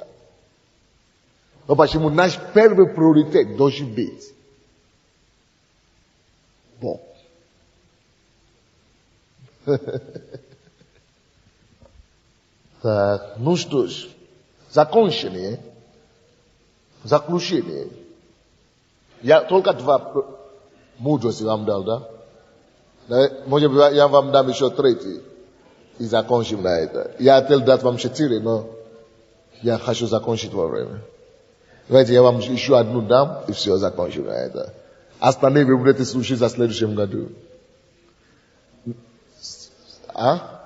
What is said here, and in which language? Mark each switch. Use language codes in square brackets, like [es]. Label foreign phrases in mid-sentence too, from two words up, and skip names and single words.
[ru] Но почему наш первый приоритет должен быть Бог? Так, ну что ж, заключение. Я только два [sr] Mudrosti vam [ru] dal, da? [sr] Može bi ja vam dam [ru] еще третий. И закончим на это. Я хотел дать вам 4, но я хочу закончить во время. Давайте я вам еще одну дам, и все, закончим на это. Остальные вы будете слушать за следующем году. А?